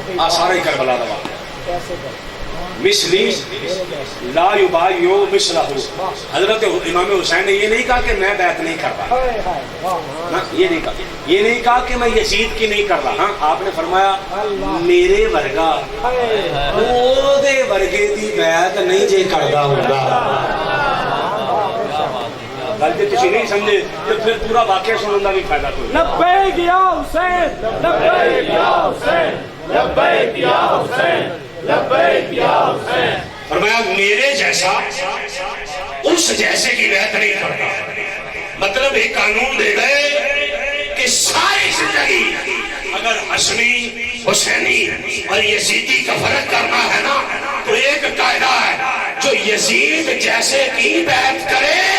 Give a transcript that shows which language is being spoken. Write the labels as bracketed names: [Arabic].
[Urdu] سارے کربلا دا [Arabic] مثلی لا یبایع مثلہ۔ [Urdu] حضرت امام حسین نے یہ نہیں کہا کہ میں بیعت نہیں کر رہا، یہ نہیں کہا، یہ نہیں کہا کہ میں یزید کی نہیں کر رہا، ہاں آپ نے فرمایا [Punjabi] میرے ورگا او دے ورگے دی بیعت نہیں جے کردا ہوندا۔ گل جی تسی نہیں سمجھے تو پھر پورا واقعہ سنن دا بھی فائدہ کوئی۔ [Arabic] لبیک یا حسین، لبیک یا حسین، لبیک یا حسین، لبیک یا حسین۔ [Urdu] فرمایا میرے جیسا اس جیسے کی بیعت نہیں کرتا۔ مطلب ایک قانون دے گئے کہ ساری زندگی اگر حسنی، حسینی اور یزیدی کا فرق کرنا ہے نا تو ایک قاعدہ ہے، جو یزید جیسے کی بیعت کرے،